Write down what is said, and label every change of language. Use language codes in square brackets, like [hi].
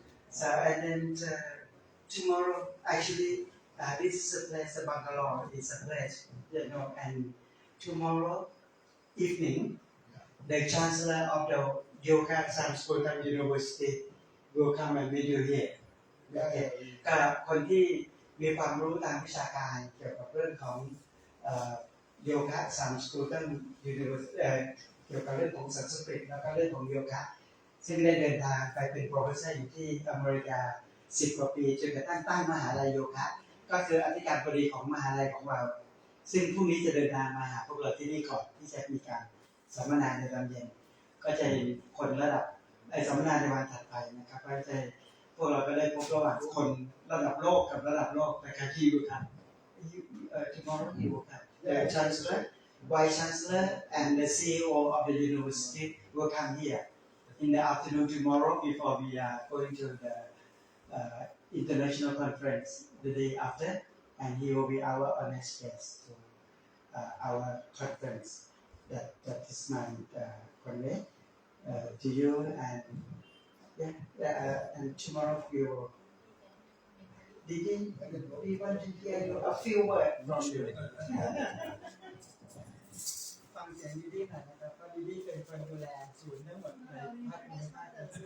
[en] So and then tomorrow actually this is a place, Bangalore is a place, and tomorrow evening the Chancellor of the Yoga Sanskritam University will come and meet you here. Okay. [th] ก็คนที่มีความรู้ทางวิชาการเกี่ยวกับเรื่องของโยคะสันสกฤตยูนิเวอร์ซิตี้เกี่ยวกับเรื่องของสันสกฤตแล้วก็เรื่องของโยคะซึ่งได้เดินทางไปเป็นโปรเฟสเซอร์อยู่ที่อเมริกา10 กว่าปีจนกระทั่งตั้งมหาลัยโยคะก็คืออธิการบดีของมหาลัยของเรา ซึ่งพรุ่งนี้จะเดินทางมาหาพวกเราที่นี่ก่อนที่จะมีการสัมมนาในตอนเย็นก็จะเห็นคนระดับ สัมมนาในวันถัดไปนะครับก็จะพวกเราก็ได้พบระหว่างคนระดับโลกกับระดับโลกนะครับที่อยู่ครับ [en] tomorrow you will come the chancellor vice chancellor and the CEO of the university will come here in the afternoon tomorrow before we are going to the international conference the day after, and he will be our honest guest to our conference. That is my convey to you, and and tomorrow we will. We want to hear you a few words from you. [th] ฟังเสียงดีๆหน่อยนะครับเพราะดีๆเป็นคนดูแลศูนย์ทั้งหมดในภาคเหนือภาคตะ